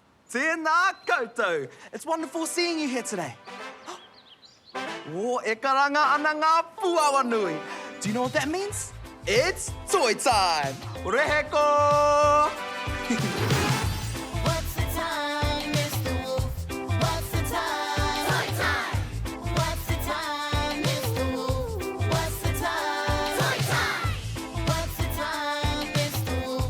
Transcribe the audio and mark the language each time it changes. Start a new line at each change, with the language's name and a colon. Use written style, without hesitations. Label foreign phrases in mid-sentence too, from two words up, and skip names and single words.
Māori: Tēnā koutou.
English: It's wonderful seeing you here today.
Māori: E karanga ana ngā puawa nui.
English: Do you know what that means? It's Toi Time. Reheko! What's the time, Mr. Wolf? What's the time? Toi time. What's the time, Mr. Wolf? What's the time? Toi time. What's the time, Mr. Wolf?